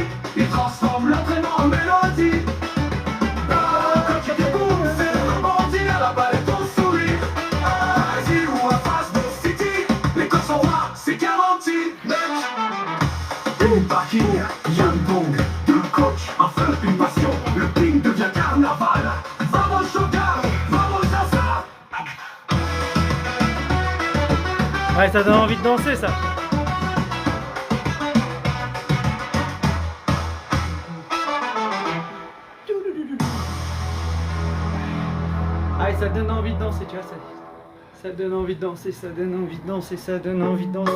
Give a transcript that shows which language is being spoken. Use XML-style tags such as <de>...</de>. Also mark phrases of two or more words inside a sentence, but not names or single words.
<fr>Il transforme l'entraînement en mélodie. Parking, Yann Ping, deux coachs, un feu, une passion, le ping devient carnaval.</fr> <pt>Vamos chocar, vamos danser.</pt> <fr>Ouais, ça donne envie de danser ça. Ah, ça donne envie de danser, tu vois, ça donne envie de danser, ça donne envie de danser, ça donne envie de danser.</fr>